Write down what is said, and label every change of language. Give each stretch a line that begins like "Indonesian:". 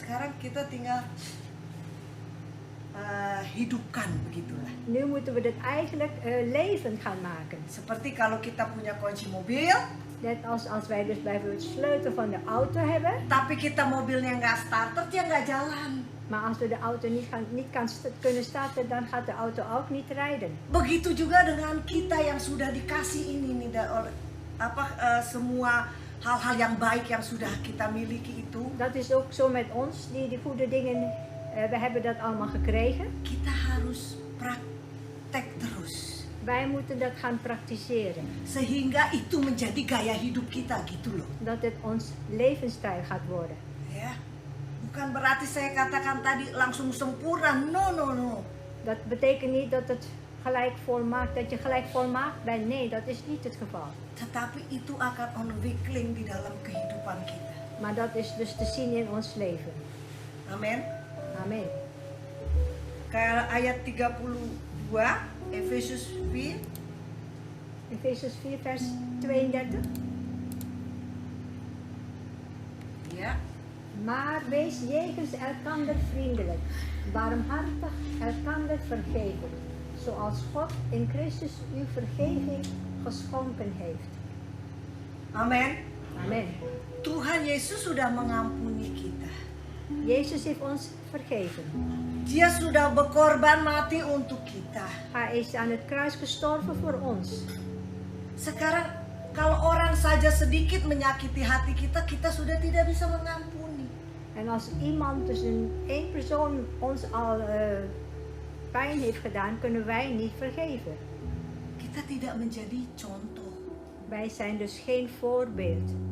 Indonesian: Sekarang kita tinggal hidupkan begitulah.
Dutch: Nu moeten we dit eigenlijk levend gaan maken.
Indonesian: Seperti kalau kita punya kunci mobil,
Dutch: Net als wij dus bijvoorbeeld de sleutel van de auto hebben.
Indonesian: tapi kita mobilnya nggak starter, dia nggak jalan.
Dutch: Maar als we de auto kunnen starten, dan gaat de auto ook niet rijden.
Indonesian: Begitu juga dengan kita yang sudah dikasih ini nih oleh semua hal-hal yang baik yang sudah kita miliki itu.
Dutch: Dat is ook zo met ons, die goede dingen, we hebben dat allemaal gekregen.
Indonesian: Kita harus praktek terus.
Dutch: Wij moeten dat gaan praktiseren.
Indonesian: Sehingga itu menjadi gaya hidup kita gitu loh.
Dutch: Dat het ons levensstijl gaat worden.
Indonesian: Ya. Bukan berarti saya katakan tadi langsung sempurna.
English: No, no, no.
Dutch: Dat betekent niet dat het gelijk volmaakt, dat je gelijk volmaakt bent. Nee, dat is niet het geval.
Indonesian: Tetapi itu akan ontwikkeling di dalam kehidupan kita.
Dutch: Maar dat is dus te zien in ons leven.
Indonesian: Amin.
Dutch: Amen.
Indonesian: Kayak ayat 32 Efesus 4.
Dutch: Efesius 4 vers 32.
Indonesian: Ya.
Dutch: Maar wees jegens elkander vriendelijk, barmhartig, elkander vergeven, zoals God in Christus uw vergeving geschonken heeft.
Indonesian: Amin.
Dutch: Amen.
Indonesian: Tuhan Yesus sudah mengampuni kita.
Dutch: Jezus heeft ons vergeven.
Indonesian: Dia sudah berkorban mati untuk kita.
Dutch: Hij is aan het kruis gestorven voor ons.
Indonesian: Sekarang kalau orang saja sedikit menyakiti hati kita, kita sudah tidak bisa mengampuni.
Dutch: En als iemand, dus één persoon ons al pijn heeft gedaan, kunnen wij niet vergeven.
Indonesian: Kita tidak menjadi contoh.
Dutch: Wij zijn dus geen voorbeeld.